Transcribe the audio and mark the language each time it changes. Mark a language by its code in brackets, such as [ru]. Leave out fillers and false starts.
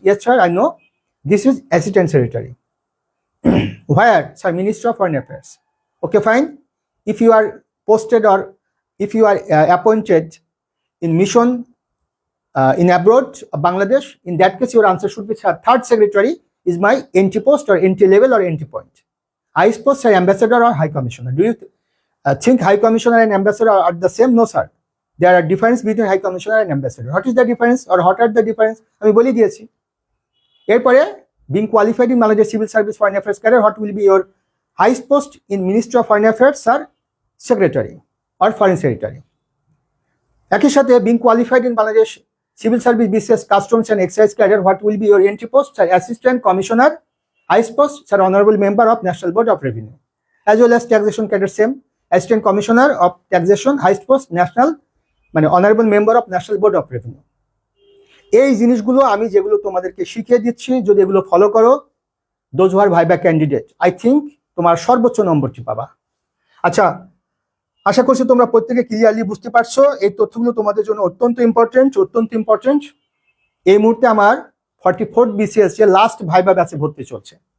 [en] Yes sir, I know, this is assistant secretary. Where? Sir, Minister of Foreign Affairs. Okay, fine. If you are posted or if you are appointed in mission in abroad, Bangladesh, in that case, your answer should be, sir, third secretary is my entry post or entry level or entry point. Highest post, sir, ambassador or high commissioner. Do you think high commissioner and ambassador are the same? No, sir. There are difference between high commissioner and ambassador. What is the difference or what are the difference? [bn] আমি বলে দিয়েছি। [en] এরপরে being qualified in Bangladesh Civil Service Foreign Affairs career, what will be your highest post in Ministry of Foreign Affairs, sir? Secretary or Foreign Secretary. [bn] একই সাথে [en] being qualified in Bangladesh Civil Service BCS Customs and Excise career, what will be your entry post, sir? Assistant Commissioner, highest post, sir, Honorable Member of National Board of Revenue. As well as taxation career, same, Assistant Commissioner of Taxation, highest post, National, মানে Honorable Member of National Board of Revenue. [bn] এই জিনিসগুলো আমি যেগুলো তোমাদেরকে শিখিয়ে দিচ্ছি, যদি এগুলো ফলো করো, [en] those who are viva candidate, I think [bn] তোমার সর্বোচ্চ নম্বরটি পাবা। আচ্ছা, আশা করছি তোমরা প্রত্যেকে ক্লিয়ারলি বুঝতে পারছো। এই তথ্যগুলো তোমাদের জন্য অত্যন্ত ইম্পর্টেন্ট। এই মুহূর্তে আমার 44th BCS এর লাস্ট ভাইবা ব্যাচে ভর্তি চলছে।